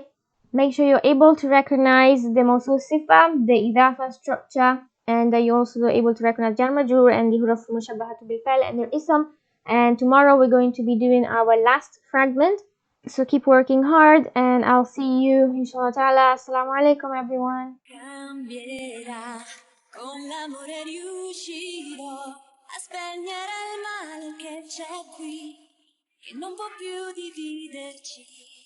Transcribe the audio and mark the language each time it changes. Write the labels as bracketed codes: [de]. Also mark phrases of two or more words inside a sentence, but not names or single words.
[en] Make sure you're able to recognize the [ar] موصوف صفة, [en] the idafa structure, and that you're also able to recognize [ar] جار مجرور [en] and the [ar] حروف مشبهة بالفعل [en] and their ism. And tomorrow we're going to be doing our last fragment. So keep working hard and I'll see you [ar] إن شاء الله تعالى. السلام عليكم everyone. [it] Cambierà con l'amore riuscirò a spegnere il male che c'è qui, che non può più dividerci.